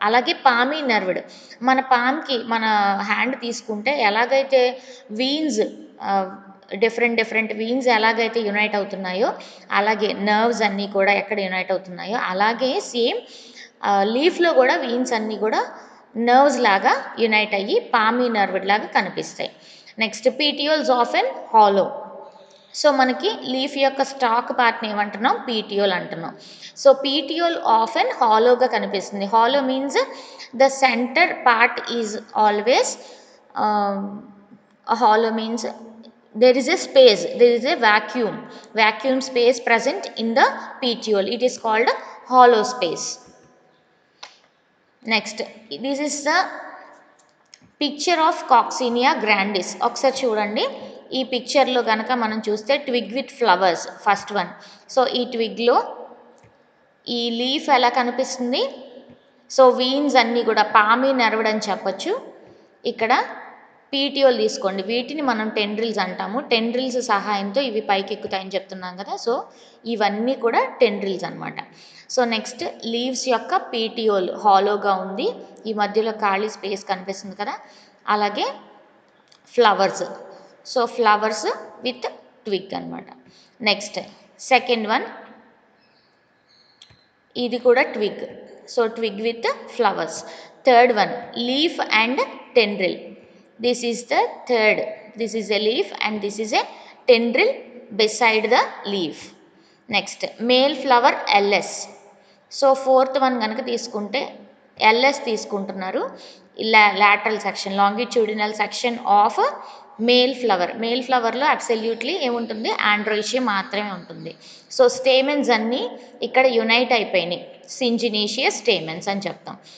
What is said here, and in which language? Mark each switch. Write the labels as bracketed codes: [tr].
[te] అలాగే పామీ నర్వ్డ్, మన పామ్కి మన హ్యాండ్ తీసుకుంటే ఎలాగైతే వీన్స్, డిఫరెంట్ వీన్స్ ఎలాగైతే యునైట్ అవుతున్నాయో అలాగే నర్వ్స్ అన్నీ కూడా ఎక్కడ యునైట్ అవుతున్నాయో అలాగే సేమ్ లీఫ్లో కూడా వీన్స్ అన్నీ కూడా నర్వ్స్ లాగా యునైట్ అయ్యి పామీ నర్వ్డ్ లాగా కనిపిస్తాయి. [en] Next petioles often hollow. [te] సో మనకి లీఫ్ యొక్క స్టాక్ పార్ట్ని ఏమంటున్నాం, పీటియోల్ అంటున్నాం. సో పీటియోల్ ఆఫెన్ హాలోగా కనిపిస్తుంది. [en] Hollow means the centre part is always A hollow means there is a space, there is a vacuum space present in the petiole. It is called hollow space. Next, this is the picture of Coccinia grandis. [te] ఒకసారి చూడండి, ఈ పిక్చర్లో కనుక మనం చూస్తే [en] Twig with flowers first one. [te] So ఈ ట్విగ్లో ఈ leaf ఎలా కనిపిస్తుంది? సో వీన్స్ అన్నీ కూడా పామి నెరవడ్ అని చెప్పొచ్చు. ఇక్కడ పీటియోల్ తీసుకోండి, వీటిని మనం టెండ్రిల్స్ అంటాము. టెండ్రిల్స్ సహాయంతో ఇవి పైకి ఎక్కుతాయని చెప్తున్నాం కదా, సో ఇవన్నీ కూడా టెండ్రిల్స్ అనమాట. సో నెక్స్ట్ లీవ్స్ యొక్క పీటియోల్ హాలోగా ఉంది, ఈ మధ్యలో ఖాళీ స్పేస్ కనిపిస్తుంది కదా. అలాగే flowers, so flowers with twig అనమాట. నెక్స్ట్ సెకండ్ వన్, ఇది కూడా twig, so twig with flowers. Third one leaf and tendril. [en] This is the third. This is a leaf and this is a tendril beside the leaf. Next, male flower LS. [te] So fourth one కనుక తీసుకుంటే LS తీసుకుంటున్నారు. [en] Lateral section, longitudinal section of male flower. [te] Male ఫ్లవర్లో absolutely ఏముంటుంది? ఆండ్రోయిషియం మాత్రమే ఉంటుంది. So stamens అన్నీ ఇక్కడ unite అయిపోయినాయి, సింజినేషియస్ stamens అని చెప్తాం.